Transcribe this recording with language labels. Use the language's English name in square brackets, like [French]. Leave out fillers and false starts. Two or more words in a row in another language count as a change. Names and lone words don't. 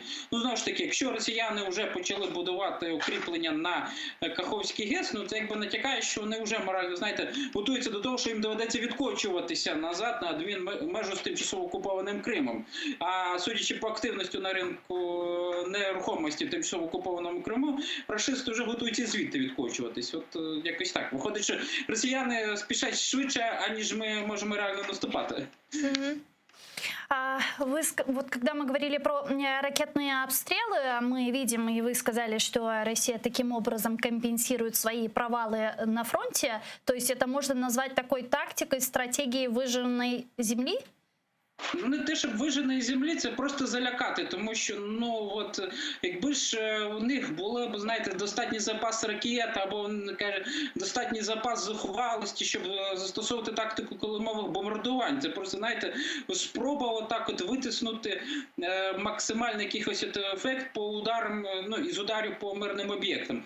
[Ukrainian] Ну, знову ж таки, якщо росіяни вже почали будувати укріплення на Каховський ГЕС, ну це якби натякає, що вони вже морально, знаєте, готуються до того, що їм доведеться відкочуватися назад на межу з тимчасово окупованим Кримом. А судячи по активності на ринку нерухомості в тимчасово окупованому Криму, рашисти вже готуються звідти відкочуватись. От якось так. Виходить, що росіяни спішать швидше, аніж ми можемо реально наступати. [Russian] Вот когда мы говорили про ракетные обстрелы, мы видим, и вы сказали, что Россия таким образом компенсирует свои провалы на фронте. То есть это можно назвать такой тактикой, стратегией выжженной земли? [Ukrainian] Ну, не те, щоб виженої землі, це просто залякати, тому що, ну, от, якби ж у них було б, знаєте, достатній запас ракет, або, каже, достатній запас зухвалості, щоб застосовувати тактику колимових бомбардувань. Це просто, знаєте, спроба отак от витиснути максимальний якийсь ефект по ударам, ну, із ударів по мирним об'єктам.